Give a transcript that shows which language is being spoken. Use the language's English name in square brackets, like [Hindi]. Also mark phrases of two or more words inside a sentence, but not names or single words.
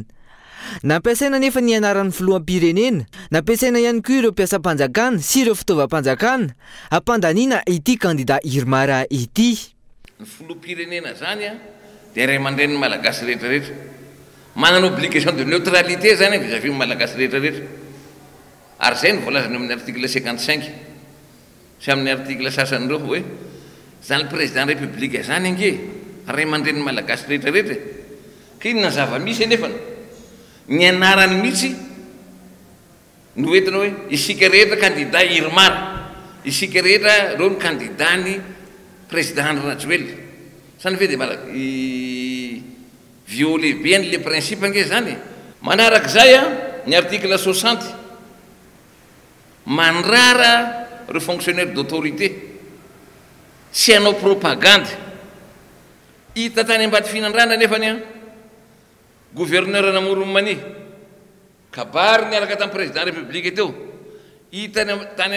[Malagasy] Nampiasaina nefa ny anaran'ny filoham-pirenena, nampiasaina ihany koa ireo mpiasam-panjakana sy ireo fitaovam-panjakana ampandaniana ity kandida Irmar ity. Ny filoham-pirenena zany dia ray aman-dren'ny malagasy rehetrarehetra. Manana [French] obligation de neutralité [Malagasy] zany vis-à-vis malagasy rehetrarehetra. Ary zay ny voalazana amin'ny article 55 sy amin'ny article sasan'ireo hoe zany [French] président république [Malagasy] zany ange ray aman-dren'ny malagasy rehetrarehetra. Kinona zava-misy nefa ny anarany mihitsy no entina hoe isika rehetra kandida Irmar, isika rehetra reo ny kandida ny président Rajoelina. Zany ve dia [French] violé bien le principe [Malagasy] ange zany. Manarak'izay ny article 60 mandrara reo [French] fonctionnaire d'autorité [Malagasy] sy hanao propagande. Hita tany Ambato Finandrahana nefany gouverneur Namoromani kabary niaraka tamin'ny [French] président république [Malagasy] teo hitany tany